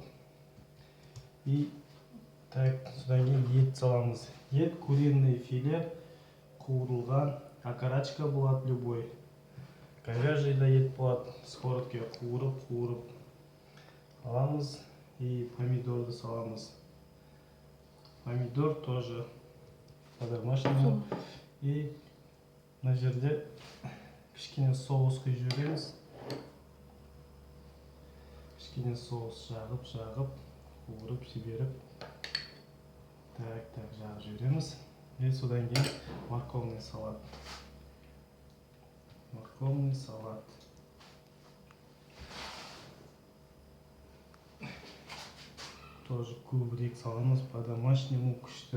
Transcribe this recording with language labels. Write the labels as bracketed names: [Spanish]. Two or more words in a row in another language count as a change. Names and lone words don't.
[Kazakh] И так, содан кейін ет саламыз. Ет [Russian] куриный филе, [Kazakh] қуырылған, окорочка болады любой. Говяжий да ет болады, сковородке қуырып аламыз. И помидорды саламыз. [Russian] Помидор тоже по-домашнему. [Kazakh] И мына жерде кішкене соус құйып жібереміз. Кішкене соус жағып, қуырып жіберіп. Так, жағып жібереміз. И содан кейін [Russian] морковный салат. [Kazakh] Тоже көбірек саламыз, по-домашнему күшті.